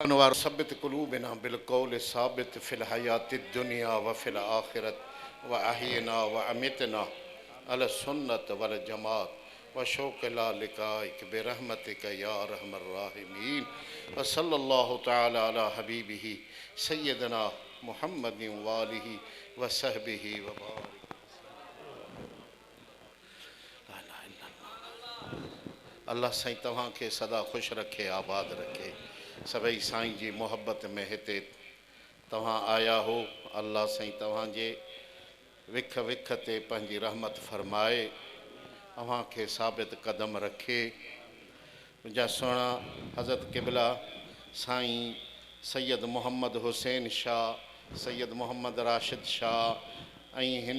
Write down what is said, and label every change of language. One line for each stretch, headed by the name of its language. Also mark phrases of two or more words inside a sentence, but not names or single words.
Arabic: أنوار ثبت قلوبنا بالقول الثابت في الحياة الدنيا وفي الآخرة وأحينا وأمتنا السنة والجماعة وشوقا للقائك برحمتك يا أرحم الراحمين وصلى الله تعالى على حبيبه سيدنا محمد وآله وصحبه وبارك.
Sindhi: अल्लाह साईं तव्हां खे सदा खुश रखे, आबाद रखे। सभई साईं जी मोहब्बत में हिते तव्हां आया हो। अल्लाह साईं तव्हांजे विख विख ते पंहिंजी रहमत फरमाए, अव्हां खे साबित कदम रखे। मुंहिंजा सुहिणा हज़रत क़िबला साईं सैयद मोहम्मद हुसैन शाह, सैयद मोहम्मद राशिद शाह ऐं हिन